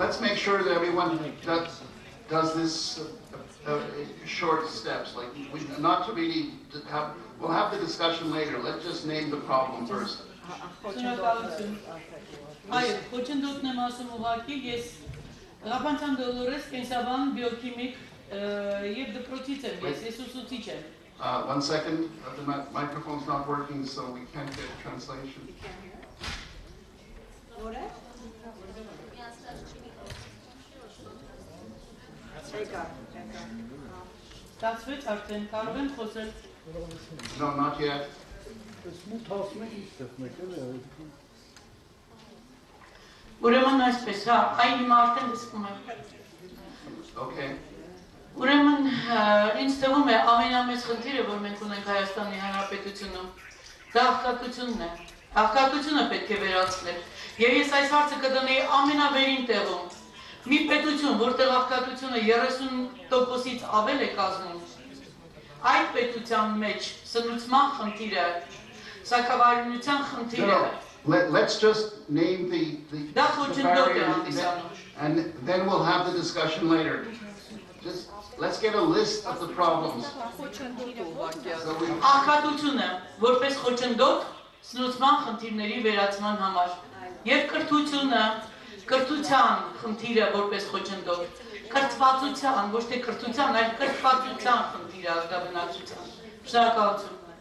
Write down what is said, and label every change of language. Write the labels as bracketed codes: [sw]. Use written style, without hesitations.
[en] Let's make sure that everyone does this short steps, like not to really have. We'll have the discussion later. Let's just name the problem first. [hy] Այո, խոչընդոտն եմ ասում ուղղակի, ես Ղափանցան Դոլորես կենսաբան բիոքիմիկ եւ դպրոցից եմ, ես ուսուցիչ եմ։ [en] 1 second, the microphone's not working, so we can't get translation. [hy] Ստացվեց արդեն, կարող եմ խոսել։ [en] No, not yet. [hy] Ուրեմն այսպես, հա, այն հիմա արդեն լսվում է։ [en] Okay. [hy] Ուրեմն ինձ թվում է ամենամեծ խնդիրը, որ մենք ունենք Հայաստանի Հանրապետությունում, դա աղքատությունն է։ Աղքատությունը պետք է վերացնել։ Եվ ես այս հարցը կդնեի ամենավերին տեղում։ Մի պետություն, որտեղ աղքատությունը 30%-ից ավել է կազմում, այդ պետության մեջ սնուցման խնդիրը, սակավարյունության խնդիրը, [en] Let's just name the barrier, and then we'll have the discussion later. Just let's get a list of the problems. [hy] Աղքատությունը, որպես խոչընդոտ սնուցման խնդիրների վերացման համար, եւ կրթությունը, կրթության խնդիրը որպես խոչընդոտ, կրթվածության, ոչ թե կրթության, այլ կրթվածության խնդիրը ազգաբնակչության։ Շնորհակալություն։